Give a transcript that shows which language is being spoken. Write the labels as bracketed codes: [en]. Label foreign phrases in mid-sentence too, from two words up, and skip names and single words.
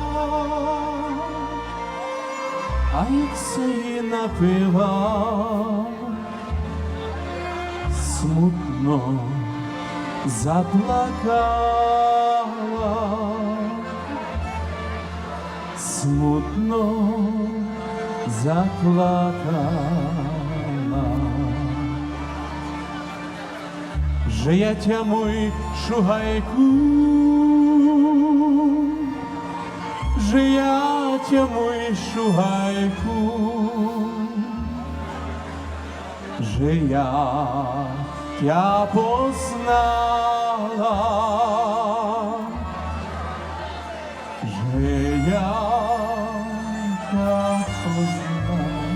[uk] а як се їй напила, смутно заплакала, смутно заплакала. [pl] Że ja cię mój szugajku, że ja cię mój szugajku, że ja cię poznała, że ja cię poznała.